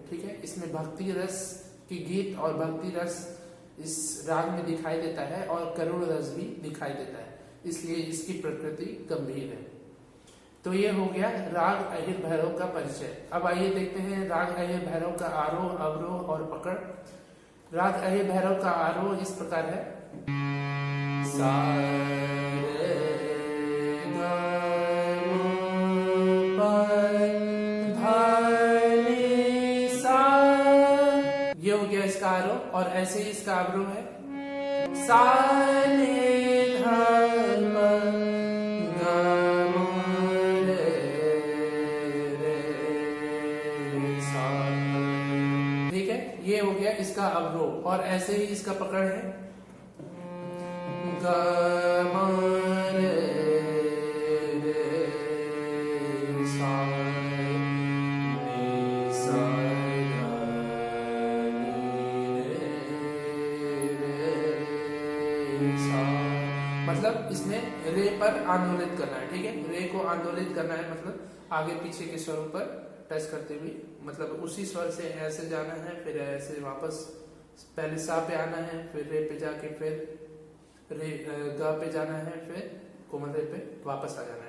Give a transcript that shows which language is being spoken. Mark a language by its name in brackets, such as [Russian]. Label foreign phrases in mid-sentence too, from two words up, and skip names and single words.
[Hindi] ठीक है, इसमें भक्ति रस की गीत और भक्ति रस इस राग में दिखाई देता है और करुण रस भी दिखाई देता है, इसलिए इसकी प्रकृति गंभीर है। तो ये हो गया राग अहिर भैरव का परिचय। अब आइए देखते हैं राग अहिर भैरव का आरोह, अवरोह और पकड़। राग अहिर भैरव का आरोह इस प्रकार है। सा रे ग म प ध नि सा, ये हो गया इसका आरोह और ऐसे ही इसका अवरोह है। सा नि ध म ग म रे सा। ठीक है, ये हो गया इसका अवरोह और ऐसे ही इसका पकड़ है। ग म रे सा नि सा ग नि रे सा, मतलब इसमें रे पर आंदोलित करना है। ठीक है, रे को आंदोलित करना है, मतलब आगे पीछे के स्वरों पर टच करते हुए, मतलब उसी स्वर से ऐसे जाना है, फिर ऐसे वापस पहले सा पे आना है, फिर रे पे जाके फिर रे ग पे जाना है, फिर कोमल रे पे वापस आ जाना है।